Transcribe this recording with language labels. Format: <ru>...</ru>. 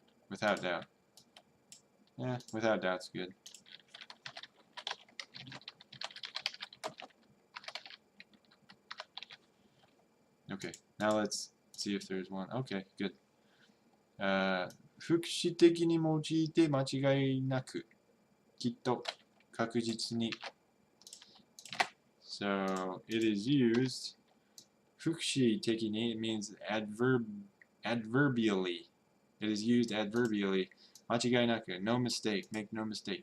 <en>Without doubt. Yeah, without doubt's good. Okay, now let's see if there's one. Okay, good.</en> <ja>副詞的に用いて間違いなく、きっと、確実に。</ja> <en>So, it is used,</en> <ja>副詞的に</ja> <en>means adverbially. It is used adverbially.</en> <ja>間違いなく,</ja> <en>no mistake, make no mistake.</en>